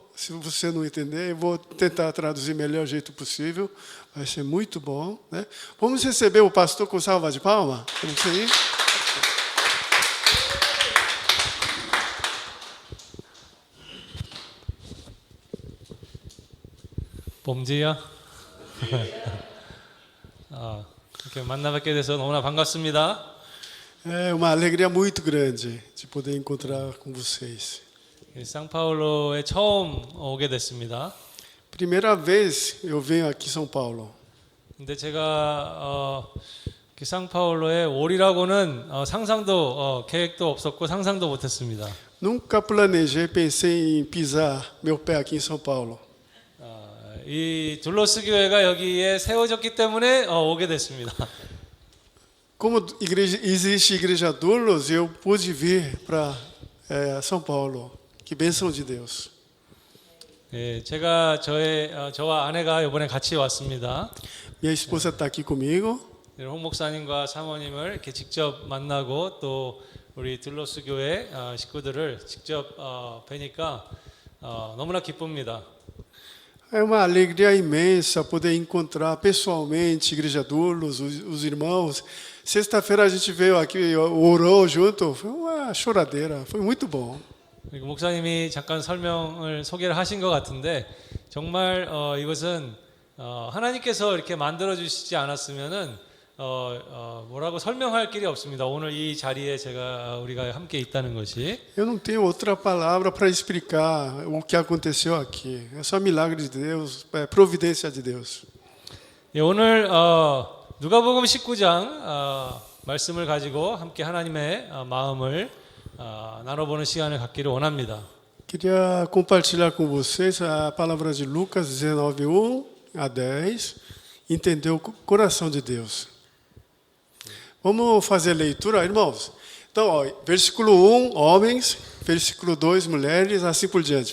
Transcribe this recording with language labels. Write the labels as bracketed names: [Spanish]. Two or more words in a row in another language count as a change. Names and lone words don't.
[Portuguese] Se você não entender, eu vou tentar traduzir o melhor jeito possível. Vai ser muito bom, né? Vamos receber o pastor com salva de palma? Vamos ir. Bom dia. [Korean] 이렇게 만나 뵙게 돼서 너무나 반갑습니다. [Portuguese] É uma alegria muito grande de poder encontrar com vocês. [Korean] 상파울로에 처음 오게 됐습니다. [Portuguese] Primeira vez eu venho aqui em São Paulo. [Korean] 근데 제가 상파울로에 올이라고는 상상도 계획도 없었고 상상도 못했습니다. [Portuguese] Nunca planejei, pensei em pisar meu pé aqui em São Paulo. [Korean] 이 둘로스 교회가 여기에 세워졌기 때문에 오게 됐습니다. [Portuguese] Como existe igreja Doulos, eu pude vir para São Paulo. Que bênção de Deus. [Korean] 제가 저와 아내가 이번에 같이 왔습니다. [Portuguese] Minha esposa está aqui comigo. [Korean] 홍 목사님과 사모님을 이렇게 직접 만나고 또 우리 둘로스 교회 식구들을 직접 뵈니까 너무나 기쁩니다. [Portuguese] É uma alegria imensa poder encontrar pessoalmente igreja Doulos, os irmãos. Sexta-feira a gente veio aqui, orou junto, foi uma choradeira, foi muito bom. [Korean] 목사님이 잠깐 소개를 하신 것 같은데 정말 이것은 하나님께서 이렇게 만들어 주시지 않았으면은 뭐라고 설명할 길이 없습니다. 오늘 이 자리에 우리가 함께 있다는 것이. [Portuguese] Eu não tenho outra palavra para explicar o que aconteceu aqui. É só milagre de Deus, providência de Deus. [Korean] 오늘 누가복음 19장 말씀을 가지고 함께 하나님의 마음을 나눠보는 시간을 갖기를 원합니다. [Portuguese] Queria compartilhar com vocês a palavra de Lucas 19:1 a 10. Entender o coração de Deus. Vamos fazer leitura, irmãos? Então, versículo 1, homens, versículo 2, mulheres, assim por diante.